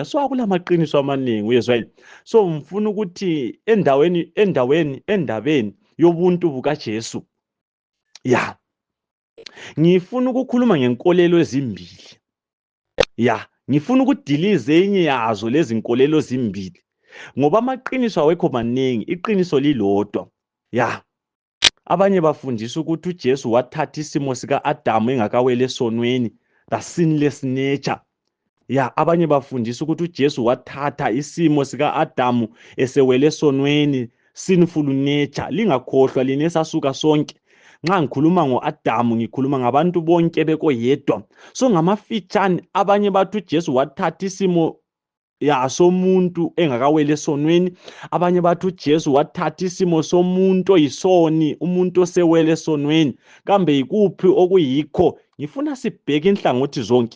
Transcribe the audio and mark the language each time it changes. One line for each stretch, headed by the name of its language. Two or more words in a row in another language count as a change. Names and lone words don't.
North Ndebele: So akulamaqiniso amaningi uyezwa yini. So ngifuna ukuthi endabeni yobuntu bukaJesu, ya, ngifuna ukukhuluma ngenkolelo ezimbili. Ya, ngifuna ukudilize enye yazo lezi nkolelo ezimbili ngoba amaqiniso awekho maningi, iqiniso lilodwa. Ya, abanye bafundisa ukuthi uJesu wathatha isimo sika-Adamu engakaweli esonweni,
English: the sinless nature.
North Ndebele: Ya, abanye bafundisa ukuthi uJesu wathatha isimo sika-Adamu esewele esonweni,
English: sinful nature.
North Ndebele: Lingakhohlwa lina esasuka sonke. Nxa ngikhuluma ngo-Adamu ngikhuluma ngabantu bonke bekoyedwa. So ngamafitshane abanye bathi uJesu wathatha isimo somuntu engakaweli esonweni, abanye bathi uJesu wathatha isimo somuntu oyisoni, umuntu osewele esonweni. Kambe yikuphi okuyikho? Ngifuna sibheke inhlangothi zonke.